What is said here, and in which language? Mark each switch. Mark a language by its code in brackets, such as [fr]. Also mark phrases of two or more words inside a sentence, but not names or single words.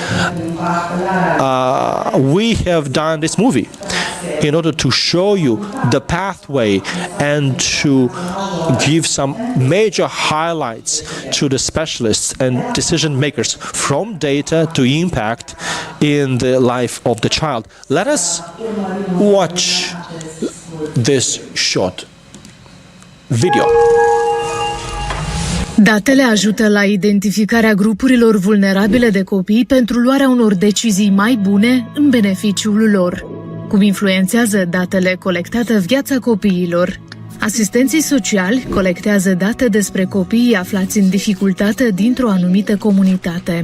[en] We have done this movie in order to show you the pathway and to give some major highlights to the specialists and decision makers from data to impact in the life of the child. Let us watch this short video. [ro] Datele ajută la identificarea grupurilor vulnerabile de copii pentru luarea unor decizii mai bune în beneficiul lor. Cum influențează datele colectate viața copiilor? Asistenții sociali colectează date despre copiii aflați în dificultate dintr-o anumită comunitate.